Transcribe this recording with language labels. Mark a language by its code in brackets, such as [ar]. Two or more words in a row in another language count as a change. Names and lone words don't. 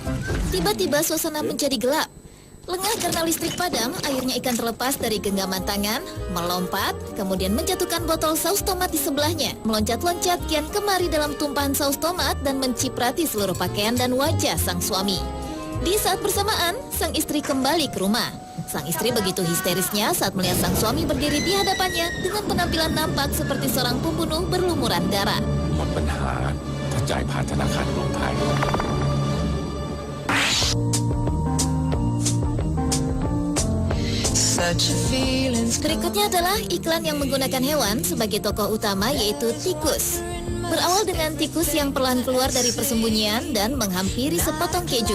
[id] Tiba-tiba suasana menjadi gelap. Lengah karena listrik padam, akhirnya ikan terlepas dari genggaman tangan, melompat, kemudian menjatuhkan botol saus tomat di sebelahnya, meloncat-loncat kian kemari dalam tumpahan saus tomat dan menciprati seluruh pakaian dan wajah sang suami. Di saat bersamaan, sang istri kembali ke rumah. Sang istri begitu histerisnya saat melihat sang suami berdiri di hadapannya dengan penampilan nampak seperti seorang pembunuh berlumuran darah. [th] หมดปัญหาถ้าจ่ายผ่านธนาคารกรุงไทย [id] Berikutnya adalah iklan yang menggunakan hewan sebagai tokoh utama, yaitu tikus. Berawal dengan tikus yang perlahan keluar dari persembunyian dan menghampiri sepotong keju.